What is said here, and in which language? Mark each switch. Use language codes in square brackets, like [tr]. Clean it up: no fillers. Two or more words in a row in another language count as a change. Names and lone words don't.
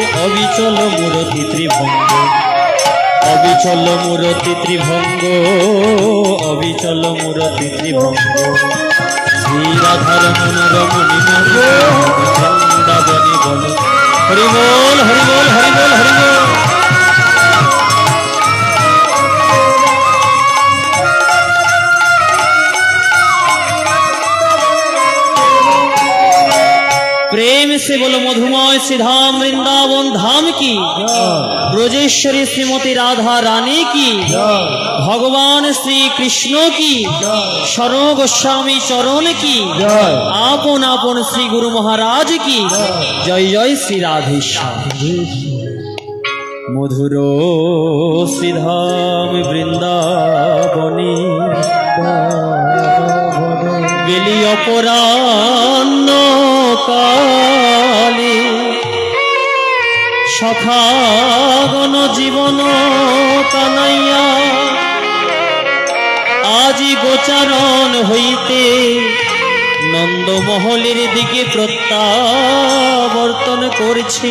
[bn] অবিচল মূরতি ত্রিভঙ্গ, অবিচল মূরতি ত্রিভঙ্গ, অবিচল মূরতি ত্রিভঙ্গ। শ্রী রাধা রমণ রমণী বৃন্দাবনে বন। হরিবল হরিবল হরিবল হরিবল। [hi] प्रेम से बोलो मधुमय श्री धाम वृंदावन धाम की, ब्रजेश्वरी श्रीमती राधा रानी की, भगवान श्री कृष्ण की, शरण गोस्वामी चरण की, आपन आपन श्री गुरु महाराज की जय जय श्री राधेश्याम। [bn] মধুর শ্রী ধাম বৃন্দাবনী গেলি অপরাহ্ন কালে। সখাগণ জীবন কানাইয়া আজি গোচারণ হইতে নন্দমহলের দিকে প্রত্যাবর্তন করছে।